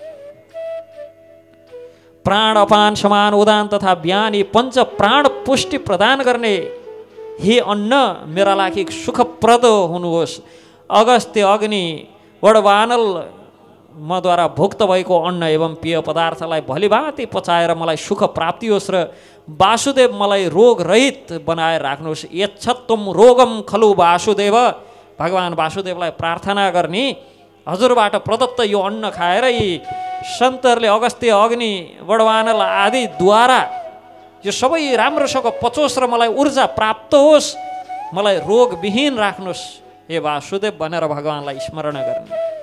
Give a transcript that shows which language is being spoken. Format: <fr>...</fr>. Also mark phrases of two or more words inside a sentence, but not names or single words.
<ne>प्राण अपान समान उदान तथा बिहान यी पञ्च प्राण पुष्टि प्रदान गर्ने हे अन्न मेरा लागि सुखप्रद हुनुहोस्। अगस्त्य अग्नि वडवानल मद्वारा भुक्त भएको अन्न एवं पेय पदार्थलाई भलिभाँति पचाएर मलाई सुख प्राप्ति होस् र वासुदेव मलाई रोग रहित बनाएर राख्नुहोस्।</ne> <sa>यच्छत्तम रोगम खलु वासुदेव,</sa> <ne>भगवान् वासुदेवलाई प्रार्थना गर्ने हजुरबाट प्रदत्त यो अन्न खाएर यी सन्तहरूले अगस्त्य अग्नि वडवानल आदिद्वारा यो सबै राम्रोसँग पचोस् र मलाई ऊर्जा प्राप्त होस्, मलाई रोगविहीन राख्नुहोस् हे वासुदेव भनेर भगवान्लाई स्मरण गर्ने।</ne>